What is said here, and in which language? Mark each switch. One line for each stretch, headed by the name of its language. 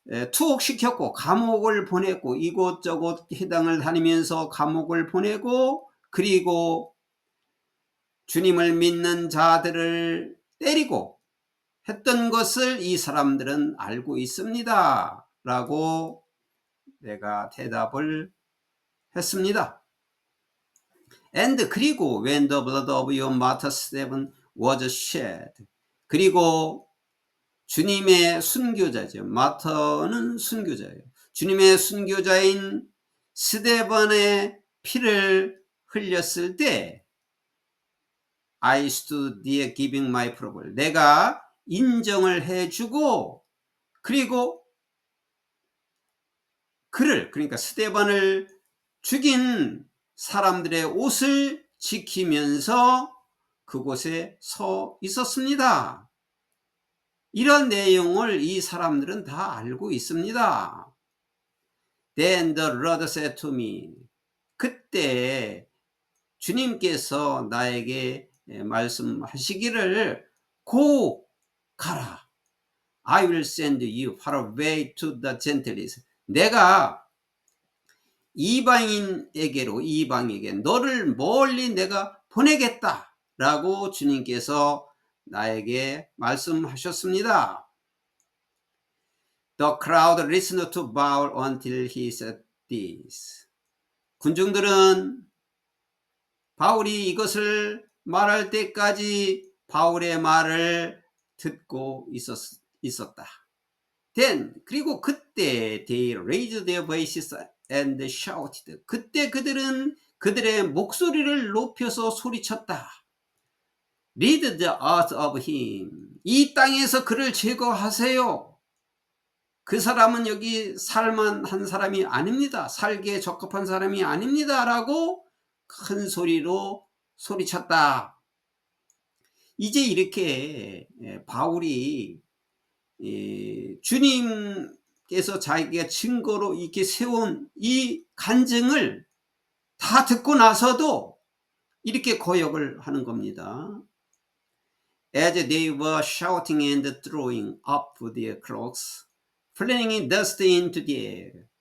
Korean: 투옥시켰고 감옥을 보냈고, 이곳저곳 해당을 다니면서 감옥을 보내고, 그리고 주님을 믿는 자들을 때리고 했던 것을 이 사람들은 알고 있습니다 라고 내가 대답을 했습니다.
English: And
Korean: 그리고
English: when the blood of your martyr Stephen was shed.
Korean: 그리고 주님의 순교자죠. 마터는 순교자예요. 주님의 순교자인 스데반의 피를 흘렸을 때
English: I stood there giving my approval.
Korean: 내가 인정을 해주고, 그리고 그를, 그러니까 스데반을 죽인 사람들의 옷을 지키면서 그곳에 서 있었습니다. 이런 내용을 이 사람들은 다 알고 있습니다.
English: Then the Lord said to me.
Korean: 그때 주님께서 나에게 말씀하시기를, 고 가라.
English: I will send you far away to the Gentiles.
Korean: 내가 이방에게 너를 멀리 내가 보내겠다 라고 주님께서 나에게 말씀하셨습니다.
English: The crowd listened to Paul until he said this.
Korean: 군중들은 바울이 이것을 말할 때까지 바울의 말을 듣고 있었다.
English: Then,
Korean: 그리고 그때
English: they raised their voices and shouted.
Korean: 그때 그들은 그들의 목소리를 높여서 소리쳤다.
English: Rid the earth of him.
Korean: 이 땅에서 그를 제거하세요. 그 사람은 여기 살만한 사람이 아닙니다. 살기에 적합한 사람이 아닙니다. 라고 큰 소리로 소리쳤다. 이제 이렇게 바울이 주님께서 자기가 증거로 이렇게 세운 이 간증을 다 듣고 나서도 이렇게 고역을 하는 겁니다.
English: As they were shouting and throwing up their cloaks, flinging dust into the air.